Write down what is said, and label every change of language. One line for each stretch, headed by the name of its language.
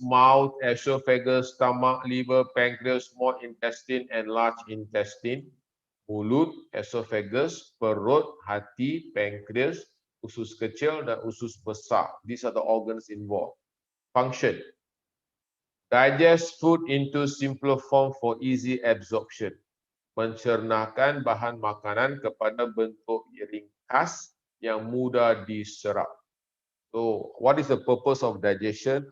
English: Mouth, esophagus, stomach, liver, pancreas, small intestine, and large intestine.
Malay: Mulut, esophagus, perut, hati, pancreas, usus kecil, dan usus besar.
English: These are the organs involved. Function. Digest food into simpler form for easy absorption.
Malay: Mencernakan bahan makanan kepada bentuk ringkas yang mudah diserap.
English: So, what is the purpose of digestion?